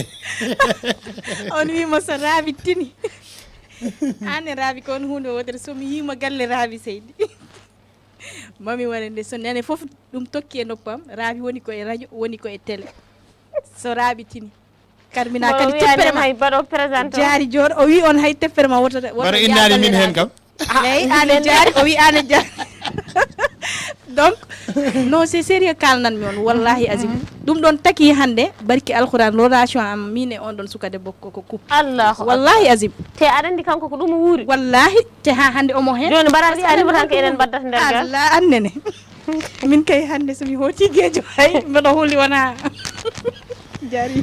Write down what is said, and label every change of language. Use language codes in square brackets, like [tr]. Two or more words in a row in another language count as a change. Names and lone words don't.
[ff] on wimo so Raby tini ane Raby ko on hunde wotere somi yima galle Raby Seydi mami wara nde so nene foof ɗum tokki e noppam Raby woni ko e radio woni ko e télé so Raby tini karmina kadi tefferema hay baɗo présente jaari jooɗo o wi on hay tefferema wotata bara innani min hen kam eyi ane jaari o wi ane jaari [fr] donc non c'est sérieux [ff] kalnanmi on [ar] wallahi azim [ff] ɗum ɗon taki hande barki alquran relation am min e on ɗon suka debbo ko couple allahu [ar] wallahi azim [ff] te aɗa andi kanko ko ɗum wuuri wallahi te ha hande omo hen joni mbaɗa wiyanimo tan ko eɗen baddata nder gal Allah annene min kay hande somi hoti guejo hay mbaɗa huli wona jari